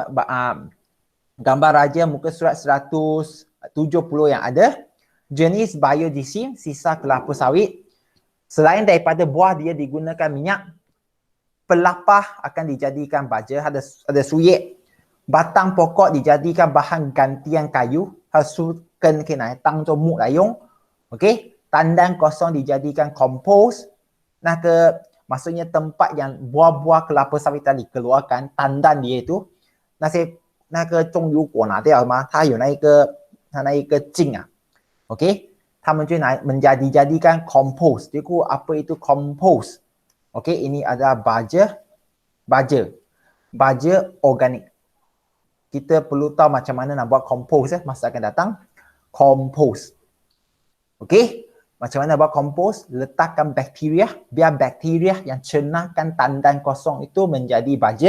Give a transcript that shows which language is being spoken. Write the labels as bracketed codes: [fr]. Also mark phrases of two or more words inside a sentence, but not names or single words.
[ms] gambar raja muka surat 170 yang ada, jenis biodiesel, sisa kelapa sawit, selain daripada buah dia digunakan minyak, pelapah akan dijadikan baja, ada suyek, batang pokok dijadikan bahan gantian kayu, hasukan kena tang cho muk layung, okey, tandan kosong dijadikan kompos. Nah maksudnya tempat yang buah-buah kelapa sawit tadi keluarkan tandan dia itu, [zh] 那个种油果拿掉吗？它有那一个茎啊 ，OK， 他们就 [ms] menjadikan kompos. Jadi apa itu kompos? Okey, ini adalah baja organik. Kita perlu tahu macam mana nak buat kompos masa akan datang. Kompos. Okey, macam mana buat kompos? Letakkan bakteria, biar bakteria yang cernahkan tandan kosong itu menjadi baja.